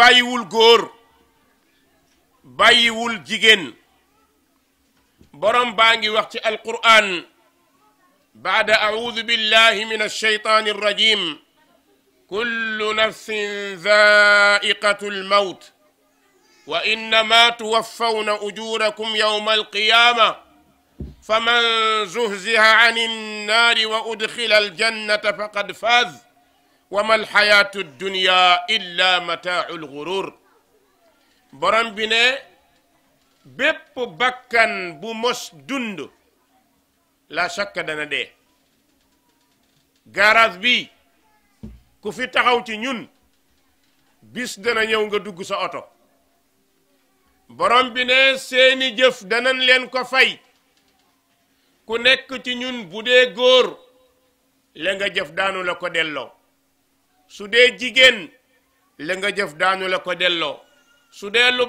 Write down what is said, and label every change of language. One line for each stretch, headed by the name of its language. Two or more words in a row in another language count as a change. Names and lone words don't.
Wolof: bàyyiwul góor bàyyiwul jigéen borom baa ngi wax ci alquran
Arabic: بعد أعوذ بالله من الشيطان الرجيم كل نفس ذائقة الموت وإنما توفون أجوركم يوم القيامة فمن زحزح عن النار وأدخل الجنة فقد فاز وما الحياة الدنيا إلا متاع الغرور
Wolof: borom bi ne bépp bakkan bu mos dund la shakka dana dee garage bi ku fi taxaw ci ñun bis dana ñëw nga dugg sa oto borom bi ne seeni jëf danañ leen ko fay ku nekk ci ñun bu dee góor la nga jëf daanu la ko delloo su dee jigéen la nga jëf daanu la ko delloo su dee lu